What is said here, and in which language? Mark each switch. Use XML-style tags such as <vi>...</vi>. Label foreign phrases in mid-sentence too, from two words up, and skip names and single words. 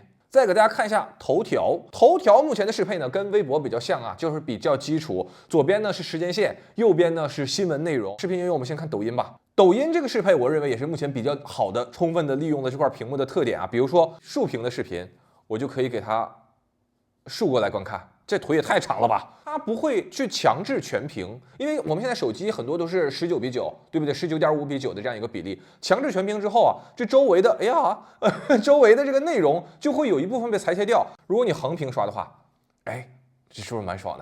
<zh>再給大家看一下頭條，頭條目前的適配呢跟微博比較像啊，就是比較基礎。左邊呢是時間線，右邊呢是新聞內容。視頻應用我們先看抖音吧。抖音這個適配，我認為也是目前比較好的，充分的利用了這塊屏幕的特點啊。比如說豎屏的視頻，我就可以給它豎過來觀看。這腿也太長了吧！它不会去強制全屏，因為我們現在手機很多都是19:9，对不對？19.5:9的這樣一個比例。強制全屏之後啊，這周圍的周圍的這個內容就會有一部分被裁切掉。如果你橫屏刷的話，哎。這是不是蠻爽的？</zh>